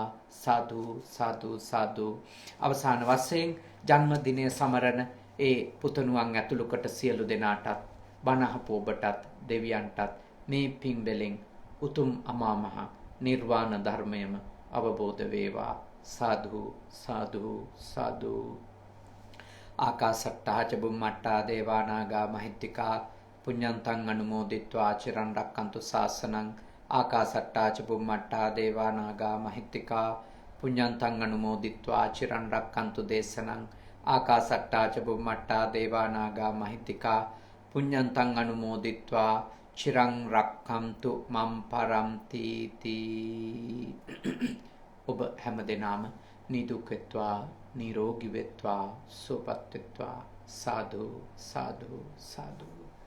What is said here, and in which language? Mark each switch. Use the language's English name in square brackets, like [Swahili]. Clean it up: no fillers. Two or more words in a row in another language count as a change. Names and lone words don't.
[Pali] සාදු සාදු සාදු. [Sinhala] අවසාන වශයෙන් ජන්මදිනය සමරන ඒ පුතණුවන් ඇතුළු කොට සියලු දෙනාටත් බණ අහපු ඔබටත් දෙවියන්ටත් මේ පින් වලින් උතුම් අමා මහ නිර්වාණ ධර්මයම අවබෝධ වේවා. [Pali] සාදු සාදු සාදු. ආකාසට්ටා ච බුම්මට්ටා දේවානාගා මහිත්‍තිකා පුඤ්ඤන්තං අනුමෝදිත්වා චිරන් රක්칸තු ශාසනං. ආකාසට්ටා ච බුම්මට්ටා දේවානාගා මහිත්‍තිකා පුඤ්ඤන්තං අනුමෝදිත්වා චිරන් රක්칸තු දේශනං. ආකාසට්ටා ච බුම්මට්ටා දේවානාගා මහිත්‍තිකා පුඤ්ඤන්තං අනුමෝදිත්වා චිරං රක්ඛන්තු මම් පරම්ති තී. [Sinhala] ඔබ හැමදෙනාම නිදුක් වෙත්වා, නිරෝගී වෙත්වා, සුවපත් වෙත්වා. [Pali] සාදු සාදු සාදු.